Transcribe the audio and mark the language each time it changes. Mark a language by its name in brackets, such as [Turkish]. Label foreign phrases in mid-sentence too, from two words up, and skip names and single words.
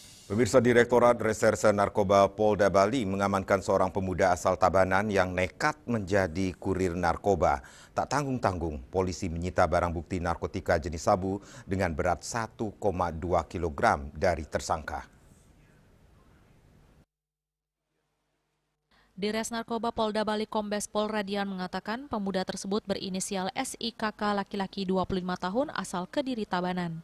[Indonesian] Pemirsa, Direktorat Reserse Narkoba Polda Bali mengamankan seorang pemuda asal Tabanan yang nekat menjadi kurir narkoba. Tak tanggung-tanggung, polisi menyita barang bukti narkotika jenis sabu dengan berat 1,2 kg dari tersangka. Dires Narkoba Polda Bali Kombes Pol Radian mengatakan pemuda tersebut berinisial SIKK laki-laki 25 tahun asal Kediri Tabanan.